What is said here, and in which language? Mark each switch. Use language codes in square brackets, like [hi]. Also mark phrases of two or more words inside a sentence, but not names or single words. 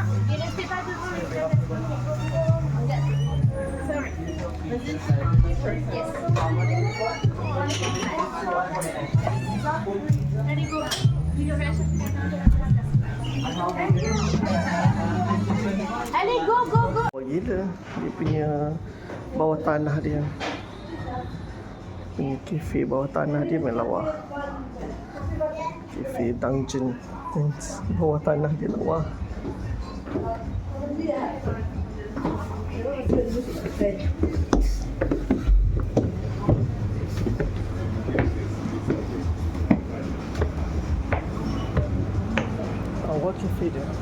[fr] Et restez pas devant les Sorry. [en] Yes. Allez, go. [fr] Allez, [en] go, go, go. [ms] Oh, gila dia punya bawah tanah dia. Punya kafe bawah tanah dia memang lawa. Kafe dungeon. Bawah tanah dia lawa. [en] What cafe dia?